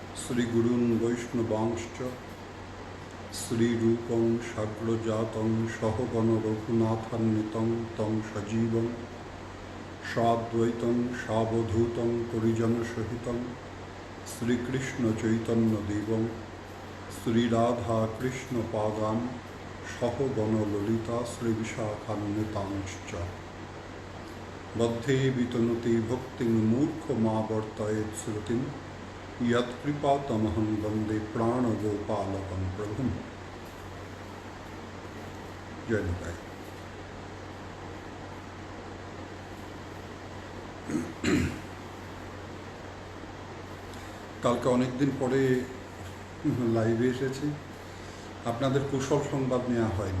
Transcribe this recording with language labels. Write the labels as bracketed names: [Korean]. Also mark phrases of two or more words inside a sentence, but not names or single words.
[Sanskrit] শ্রীগুরুন বৈষ্ণবাংশ্চ শ্রীরূপং সাগ্রজাতং সহগণ রঘুনাথান্বিতং তং সজীবং সাদ্বৈতং সাবধূতং পরিজনসহিতং শ্রীকৃষ্ণ চৈতন্যদেবং শ্রীরাধা কৃষ্ণ পাদান সহগণ ললিতা শ্রীবিশাখান্বিতাংশ্চ বদ্ধে বিতনুতে ভক্তিং মূর্খ মা বর্তয়েৎ শ্রুতিং यत्कृपातमहं वन्दे प्राणगोपालकं प्रभुं। जय निताई। [Bangla] কালকে অনেক দিন পরে লাইভে এসেছি, আপনাদের কুশল সংবাদ নেওয়া হয়নি।